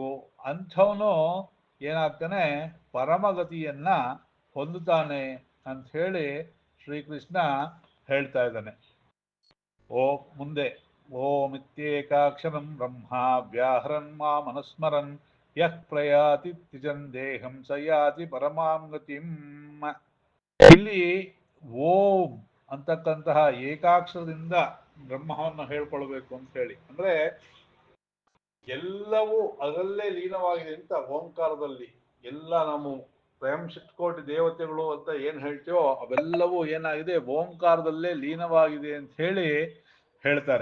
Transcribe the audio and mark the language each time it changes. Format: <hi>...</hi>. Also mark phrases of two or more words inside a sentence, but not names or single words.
<kn>ಅಂಥವನು ಏನಾಗ್ತಾನೆ, ಪರಮಗತಿಯನ್ನ ಹೊಂದುತ್ತಾನೆ ಅಂತ ಹೇಳಿ ಶ್ರೀಕೃಷ್ಣ ಹೇಳ್ತಾ ಇದ್ದಾನೆ.</kn> <sa>ಮುಂದೆ ಓಮಿತ್ಯೇಕಾಕ್ಷರಂ ಬ್ರಹ್ಮ ವ್ಯಾಹರನ್ ಮಾಮನುಸ್ಮರನ್ ಯಃ ಪ್ರಯಾತಿ ತ್ರಿಜನ್ ದೇಹಂ ಸ ಯಾತಿ ಪರಮಾಂ ಗತಿಂ.</sa> <kn>ಇಲ್ಲಿ ಓಂ ಅಂತಕ್ಕಂತಹ ಏಕಾಕ್ಷರದಿಂದ ಬ್ರಹ್ಮವನ್ನು ಹೇಳ್ಕೊಳ್ಬೇಕು ಅಂತ ಹೇಳಿ, ಅಂದ್ರೆ ಎಲ್ಲವೂ ಅದರಲ್ಲೇ ಲೀನವಾಗಿದೆ ಅಂತ ಓಂಕಾರದಲ್ಲಿ. ಎಲ್ಲ ನಾವು ಸ್ವಯಂ ಶತಕೋಟಿ ದೇವತೆಗಳು ಅಂತ ಏನ್ ಹೇಳ್ತೀವೋ ಅವೆಲ್ಲವೂ ಏನಾಗಿದೆ, ಓಂಕಾರದಲ್ಲೇ ಲೀನವಾಗಿದೆ ಅಂತ ಹೇಳಿ ಹೇಳ್ತಾರೆ.</kn>